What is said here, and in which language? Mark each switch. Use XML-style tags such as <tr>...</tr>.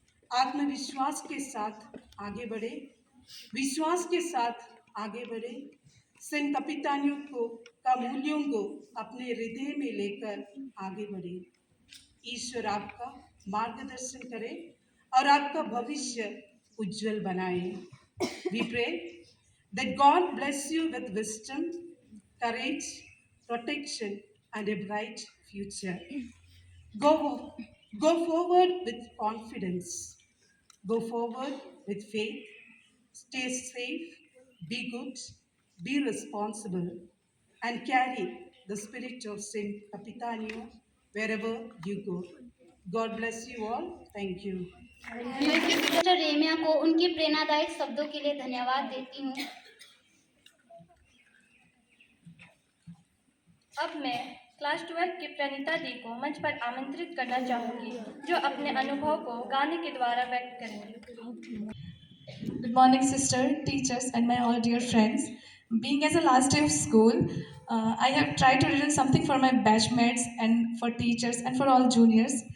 <hi>आत्मविश्वास के साथ आगे बढ़े, विश्वास के साथ आगे बढ़े, सेंट कपितानियों का मूल्यों को अपने हृदय में लेकर आगे बढ़े। ईश्वर आपका मार्गदर्शन करे और आपका भविष्य उज्जवल बनाए।</hi> <en>We pray that God bless you with wisdom, courage, protection, and a bright future. Go forward with confidence. Go forward with faith. Stay safe. Be good. Be responsible. And carry the spirit of Saint Capitanio wherever you go. God bless you all. Thank you.</en> <hi>मैं sister रेमिया को उनके प्रेरणादायक शब्दों के लिए धन्यवाद देती हूँ। अब मैं क्लास 12 की प्रणीता दी को मंच पर आमंत्रित करना चाहूँगी, जो अपने अनुभव को गाने के द्वारा व्यक्त करेंगे।</hi> <en>Good morning, sister, teachers, and my all dear friends. Being as a last day of school, I have tried to write something for my batchmates and for teachers and for all juniors.</en>